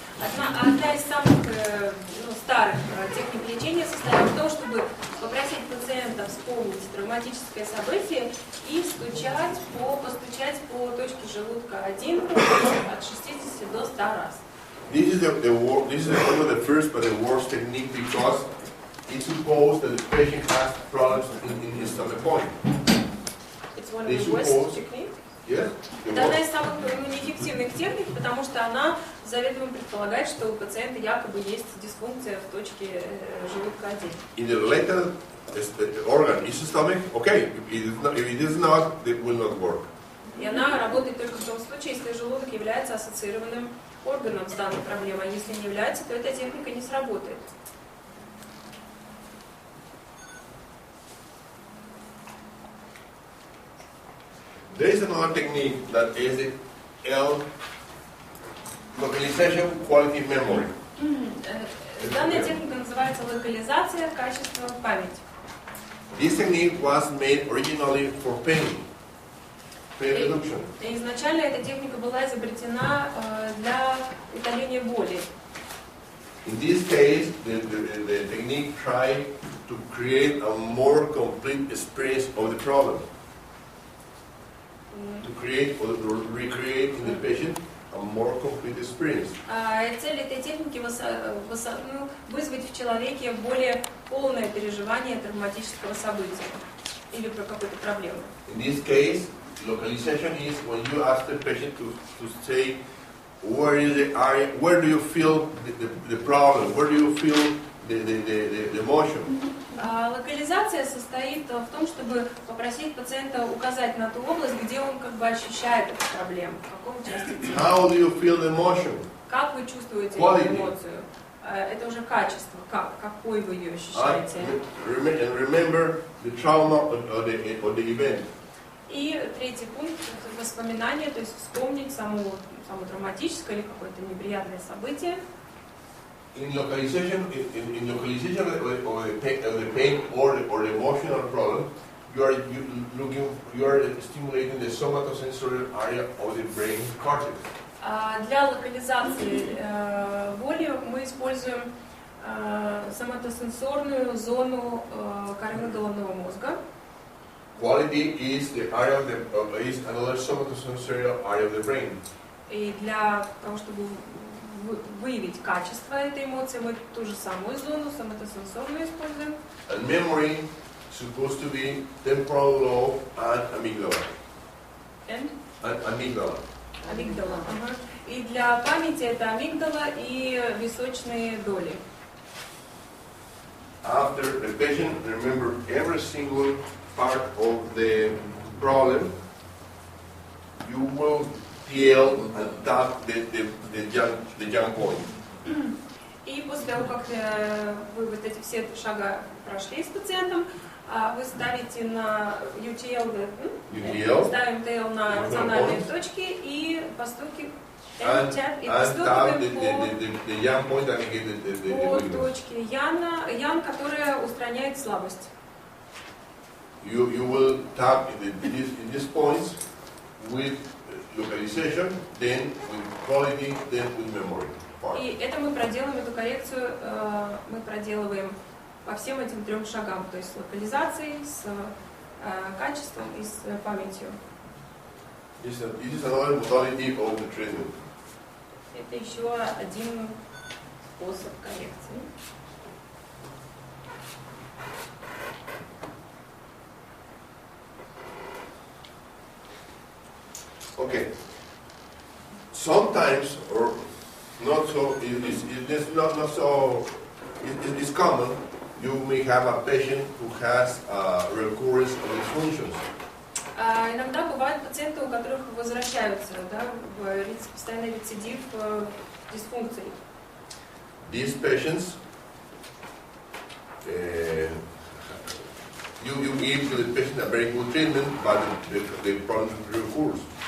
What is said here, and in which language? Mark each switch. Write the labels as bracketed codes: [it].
[ru] Одна из самых старых техник лечения состоит в том, чтобы попросить пациента вспомнить травматическое событие и постучать по точке желудка 1 от 60 до 100 раз. [en] This is one of the first but the worst technique because it supposes that the patient has problems in his stomach point. It's one of They the worst suppose- techniques. Yes? [ru] Это одна из самых неэффективных техник, потому что она заведомо предполагает, что у пациента якобы есть дисфункция в точке желудка 1. [en] In the later organ is the stomach, okay. If it is not, it will not work. [ru] И она работает только в том случае, если желудок является ассоциированным органом с данной проблемой. А если не является, то эта техника не сработает. [en] There is another technique that is the L localization quality memory. [ru] Данная техника называется локализация качества памяти. [en] This technique was made originally for pain reduction. [ru] И изначально эта техника была изобретена для утоления боли. [en] In this case, the technique tried to create a more complete experience of the problem. To create or recreate in the patient a more complete experience. [ru] Цель этой техники вызвать в человеке более полное переживание травматического события или про какую-то проблему. [en] In this case, localization is when you ask the patient to say where is the area, where do you feel the problem, where do you feel the emotion. [ru] Локализация состоит в том, чтобы попросить пациента указать на ту область, где он как бы ощущает эту проблему, в каком части тела. [en] How do you feel the emotion? [ru] Как вы чувствуете [en] Quality. [ru] эту эмоцию? Это уже качество, какой вы ее ощущаете. [en] And remember the trauma or the event. [ru] И третий пункт – воспоминания, то есть вспомнить само травматическое или какое-то неприятное событие. [en] In localization of the pain or the emotional problem, you are stimulating the somatosensory area of the brain cortex. [ru] Для локализации боли мы используем соматосенсорную зону коры головного мозга. [en] Quality is the area is another somatosensory area of the brain. [ru] И для того, чтобы выявить качество этой эмоции, мы ту же самую зону соматосенсорную используем. [en] And memory is supposed to be temporal lobe and amygdala. And? Amygdala. [ru] Амигдала. Ага. И для памяти это амигдала и височные доли. [en] After the patient remember every single part of the problem, you will yell and tap the young point. [ru] И после того, как вы вот эти все шага прошли с пациентом, вы ставите на UTL, ставим TL на рациональные точки и постукиваем по точке Ян, которая устраняет слабость. [en] You will tap in these points with localization, then with quality, then with memory. [ru] И это мы проделаем, эту коррекцию мы проделываем по всем этим трем шагам, то есть с локализацией, с качеством и с памятью. [en] This is another modality of the treatment. [ru] Это еще один способ коррекции. [en] Okay. Sometimes, or not so, it's not so, it's common. You may have a patient who has recurrence of dysfunctions. [ru] Иногда бывают пациенты, у которых возвращаются, постоянный рецидив дисфункций. [en] These patients, you give to the patient a very good treatment, but the problem recurs.